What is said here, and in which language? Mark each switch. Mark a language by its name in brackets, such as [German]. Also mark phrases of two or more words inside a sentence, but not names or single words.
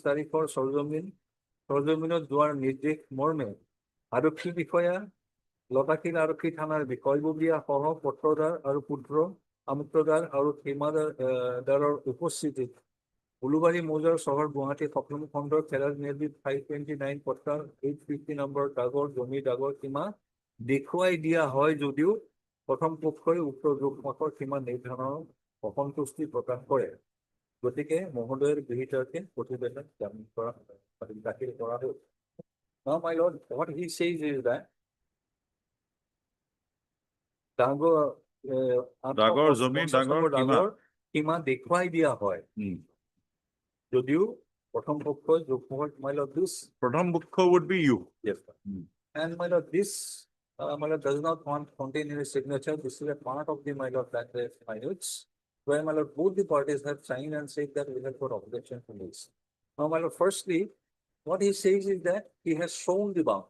[Assamese] তাৰিখৰ সৰজমিনত যোৱাৰ নিৰ্দেশ মৰ্মে আৰক্ষী বিষয়া লতাশিল আৰক্ষী থানাৰ বিষয়ববীয়া সহ পত্ৰদাৰ আৰু পুত্ৰ আমুক্তদাৰ আৰু সীমাদাৰৰ উপস্থিতিত উলুবাৰী মৌজাৰ চহৰ গুৱাহাটী সকলো খণ্ডৰ খেলাৰ নিৰ্বিধ 529 পত্ৰৰ 850 নম্বৰ দাগৰ জমি দাগৰ সীমা দেখুৱাই দিয়া হয় যদিও প্ৰথম পক্ষই উক্ত যোগমাখৰ সীমা নিৰ্ধাৰণৰ অসন্তুষ্টি প্ৰকাশ কৰে। গতিকে মহোদয়ৰ গৃহীতাৰ্থে প্ৰতিবেদন দাখিল কৰা হ'ল। [English] Now, my lord, what he says is that [Assamese] দাগৰ জমি দাগৰ সীমা সীমা দেখুৱাই দিয়া হয় যদিও প্ৰথম পক্ষই যোগমাখৰ [English] my lord this [Assamese] প্ৰথম পক্ষ [English] would be you. yes sir. And my lord this my lord does not contain any signature. This is a part of the my lord that minutes where my lord both the parties have signed and said that we have got objection to this. Now my lord firstly what he says is that he has shown the boundary.